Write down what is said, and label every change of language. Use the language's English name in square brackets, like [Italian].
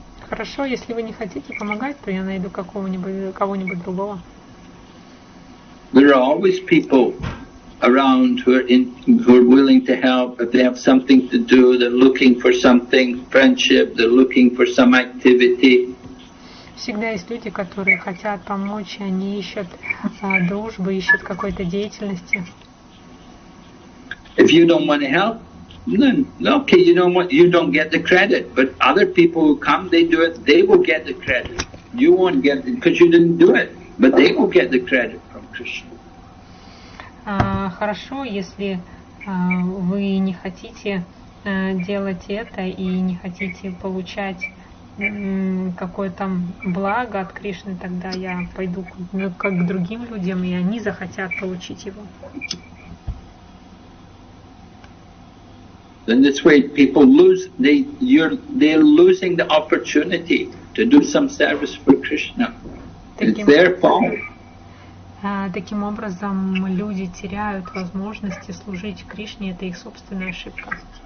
[Russian] Хорошо, если вы не хотите помогать, то я найду кого-нибудь другого. [English] There are always people around who are willing to help. If they have something to do, they're looking for something, friendship, they're looking for some activity. [Russian] Всегда есть люди, которые хотят помочь, они ищут дружбы, ищут какой-то деятельности. [English] If you don't want to help, then okay, you don't get the credit. But other people who come, they do it, they will get the credit. You won't get it because you didn't do it, but they will get the credit from Krishna. [Russian] Хорошо, если вы не хотите делать это и не хотите получать какое-то благо от Кришны, тогда я пойду как к другим людям, и они захотят получить его. [English] In this way, people they're losing the opportunity to do some service for Krishna. It's their fault. [Russian] Таким образом, люди теряют возможности служить Кришне, это их собственная ошибка.